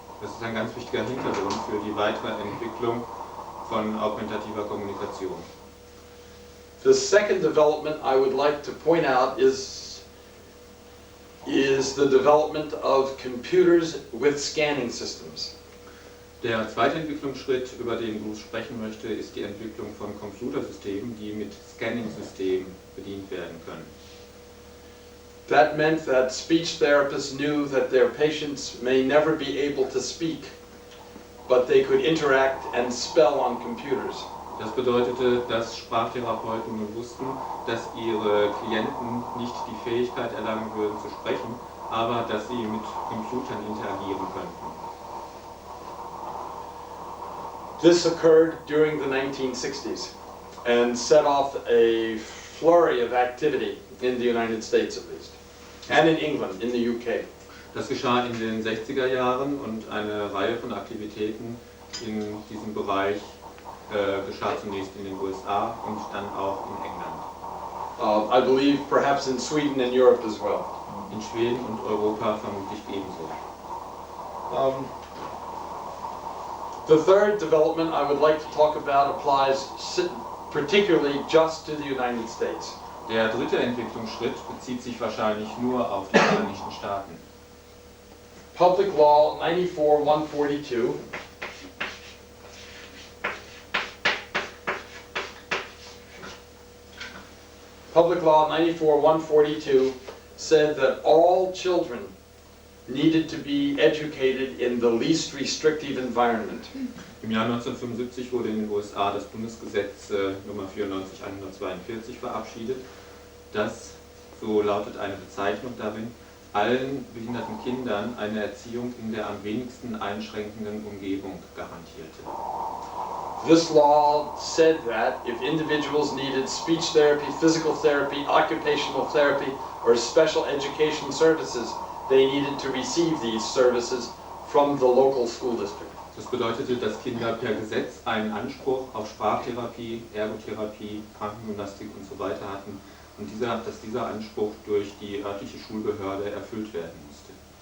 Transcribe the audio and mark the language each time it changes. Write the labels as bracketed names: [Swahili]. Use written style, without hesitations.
[German] Das ist ein ganz wichtiger Hintergrund für die weitere Entwicklung von augmentativer Kommunikation. [English] The second development I would like to point out is the development of computers with scanning systems. [German] Der zweite Entwicklungsschritt, über den Bruce sprechen möchte, ist die Entwicklung von Computersystemen, die mit Scanning-Systemen bedient werden können. [English] That meant that speech therapists knew that their patients may never be able to speak, but they could interact and spell on computers. [German] Das bedeutete, dass Sprachtherapeuten nun wussten, dass ihre Klienten nicht die Fähigkeit erlangen würden zu sprechen, aber dass sie mit Computern interagieren könnten. [English] This occurred during the 1960s and set off a flurry of activity in the United States at least, and in England, in the UK. [German] Das geschah in den 60er Jahren und eine Reihe von Aktivitäten in diesem Bereich geschah zunächst in den USA und dann auch in England. [English] I believe perhaps in Sweden and Europe as well. [German] In Schweden und Europa vermutlich ebenso. [English] The third development I would like to talk about applies particularly just to the United States. [German] Der dritte Entwicklungsschritt bezieht sich wahrscheinlich nur auf die Vereinigten Staaten. [English] Public Law 94-142 Public Law 94-142 said that all children needed to be educated in the least restrictive environment. [German] Im Jahr 1975 wurde in den USA das Bundesgesetz Nummer 94-142 verabschiedet, das, so lautet eine Bezeichnung darin, allen behinderten Kindern eine Erziehung in der am wenigsten einschränkenden Umgebung garantierte. [English] This law said that if individuals needed speech therapy, physical therapy, occupational therapy, or special education services, they needed to receive these services from the local school district. [German] Das bedeutete, dass Kinder per Gesetz einen Anspruch auf Sprachtherapie, Ergotherapie, Krankengymnastik und so weiter hatten und dass dieser Anspruch durch die örtliche Schulbehörde erfüllt werden musste.